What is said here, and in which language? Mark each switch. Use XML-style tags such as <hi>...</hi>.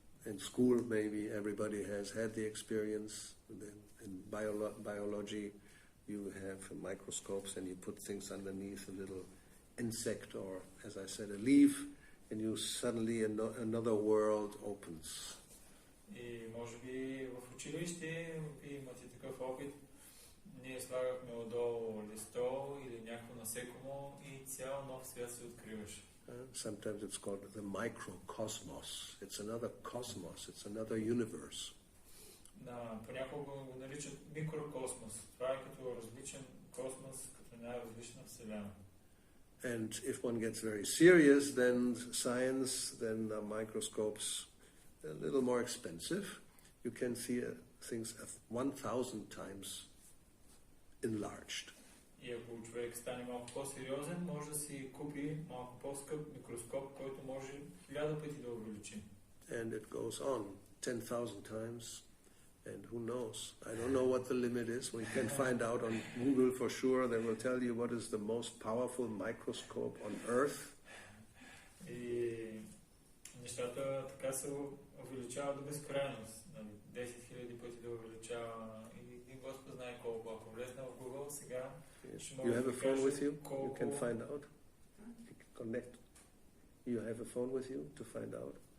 <en>In school maybe everybody has had the experience. In biology you have microscopes and you put things underneath a little insect or, as I said, a leaf, and you suddenly another world opens.</en> <bg>И може би в училище вие имате такъв опит. Ние слагахме отдолу листо или някакво насекомо и цял нов свят се откриваше.</bg> <en>Sometimes it's called the microcosmos. It's another cosmos. It's another universe.</en> <bg>Понякога го наричат микрокосмос. Това е като различен космос, като една различна вселена.</bg> <en>And if one gets very serious, then science, then microscopes a little more expensive. You can see things 1,000 times enlarged.</en> <bg>И ако човек стане малко по-сериозен, може да си купи малко по-скъп микроскоп, който може 1000 пъти да увеличи.</bg> <en>And it goes on 10,000 times, and who knows? I don't know what the limit is. We can find out on Google for sure. They will tell you what is the most powerful microscope on Earth.</en> <bg>И нещата така се увеличават до безкрайност. 10 000 пъти да увеличава и Господ знае колко. Ако влезна в Google сега, ще може</bg> <en>You have</en> <bg>да</bg> <en>a phone with you?</en> <bg>колко...</bg> <en>You can find out? You can connect. You have a phone with you to find out?</en>